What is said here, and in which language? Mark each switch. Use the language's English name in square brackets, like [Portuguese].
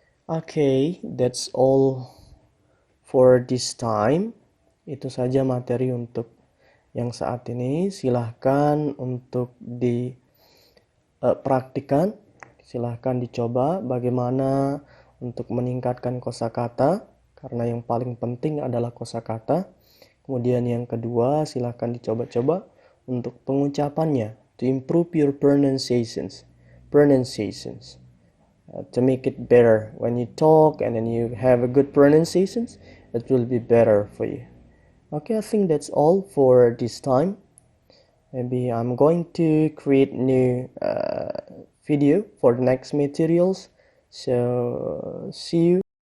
[English] Okay, that's all for this time. [Indonesian] Itu saja materi untuk yang saat ini. Silahkan untuk dipraktikan. Silahkan dicoba bagaimana untuk meningkatkan kosakata. Karena yang paling penting adalah kosakata. Kemudian yang kedua, silahkan dicoba-coba untuk pengucapannya. [English] To improve your pronunciations. pronunciations to make it better. When you talk and then you have a good pronunciations, it will be better for you. Okay, I think that's all for this time. Maybe I'm going to create new video for the next materials. So see you.